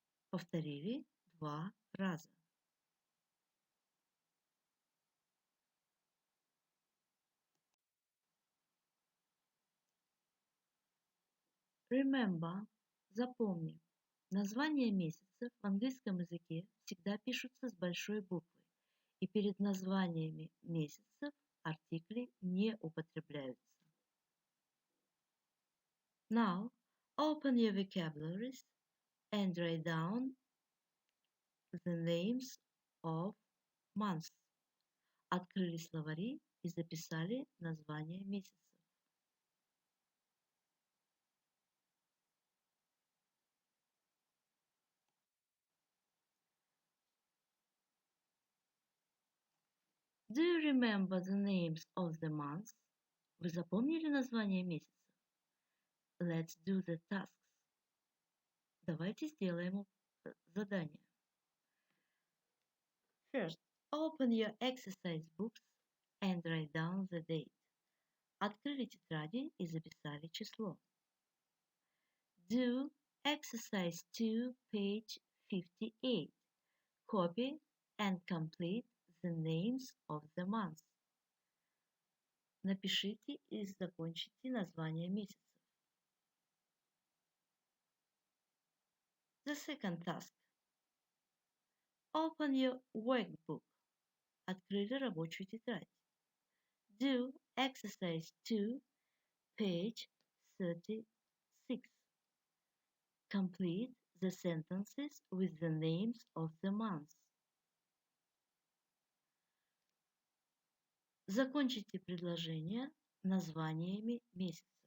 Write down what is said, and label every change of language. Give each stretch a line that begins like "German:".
Russian: Повторили 2 раза.
English: Remember,
Russian: запомни. Названия месяцев в английском языке всегда пишутся с большой буквы, и перед названиями месяцев артикли не употребляются.
English: Now, open your vocabularies and write down the names of months.
Russian: Открыли словари и записали названия месяцев.
English: Do you remember the names of the months?
Russian: Вы запомнили название месяцев?
English: Let's do the tasks.
Russian: Давайте сделаем задание.
English: First, open your exercise books and write down the date.
Russian: Открыли тетради и записали число.
English: Do exercise 2, page 58. Copy and complete the names of the months.
Russian: Напишите и закончите название месяцев.
English: The second task. Open your workbook.
Russian: Открыли рабочую тетрадь.
English: Do exercise 2, page 36. Complete the sentences with the names of the months.
Russian: Закончите предложения названиями месяцев.